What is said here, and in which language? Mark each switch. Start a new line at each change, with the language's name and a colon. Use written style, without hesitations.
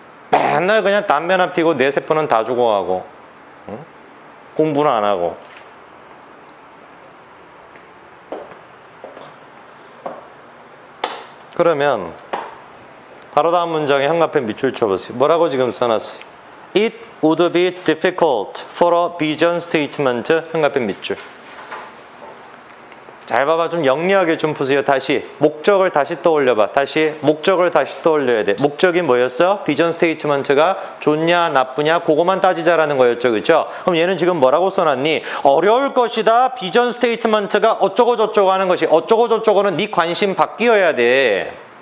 Korean: 맨날 그냥 담배나 피고 내 세포는 다 죽어가고 응? 공부는 안 하고. 그러면 바로 다음 문장에 형과펜 밑줄 쳐보세요. 뭐라고 지금 써놨어요?
English: It would be difficult for a vision statement.
Korean: 형과펜 밑줄. 잘 봐봐. 좀 영리하게 좀 보세요. 다시 목적을 다시 떠올려봐. 다시 목적을 다시 떠올려야 돼. 목적이 뭐였어? 비전 스테이트먼트가 좋냐 나쁘냐 그거만 따지자라는 거였죠. 그렇죠? 그럼 얘는 지금 뭐라고 써놨니? 어려울 것이다. 비전 스테이트먼트가 어쩌고 저쩌고 하는 것이 어쩌고 저쩌고는 네 관심 바뀌어야 돼.